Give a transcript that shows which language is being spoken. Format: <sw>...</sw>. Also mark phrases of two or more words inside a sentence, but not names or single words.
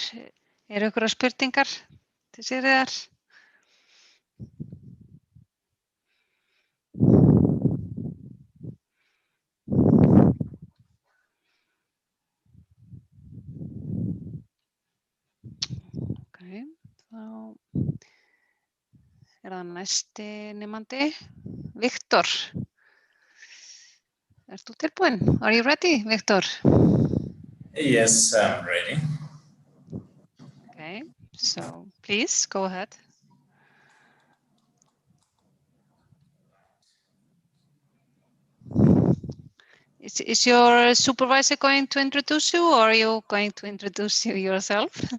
<is>Eru einhverjar spurningar til Sigríðar? Ok, þá er það næsti nemandi, Viktor. Ert þú tilbúinn?</is> <en>Are you ready, Viktor? Yes, I'm ready. Okay, so please go ahead. Is your supervisor going to introduce you, or are you going to introduce you yourself?</en>